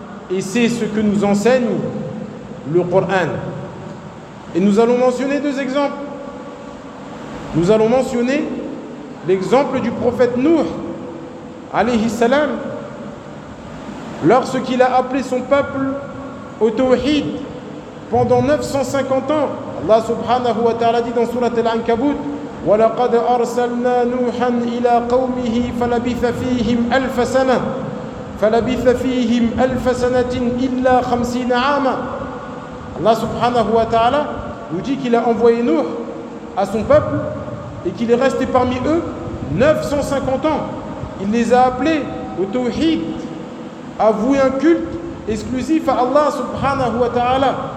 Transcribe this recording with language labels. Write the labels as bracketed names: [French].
[French] Et c'est ce que nous enseigne le Coran. Et nous allons mentionner deux exemples. Nous allons mentionner l'exemple du prophète Nuh alayhi salam, lorsqu'il a appelé son peuple au tawhid pendant 950 ans. Allah subhanahu wa ta'ala dit dans sourate Al-Ankabut: [Arabic] وَلَقَدْ أَرْسَلْنَا نُوحًا إِلَىٰ قَوْمِهِ فَلَبِثَ فِيهِمْ أَلْفَ سَنَةٍ فَلَبِثَ فِيهِمْ أَلْفَ سَنَةٍ إِلَّا خَمْسِينَ عَامًا. [French] Allah subhanahu wa ta'ala nous dit qu'il a envoyé Nuh à son peuple et qu'il est resté parmi eux 950 ans. Il les a appelés au tawhid, à vouer un culte exclusif à Allah subhanahu wa ta'ala.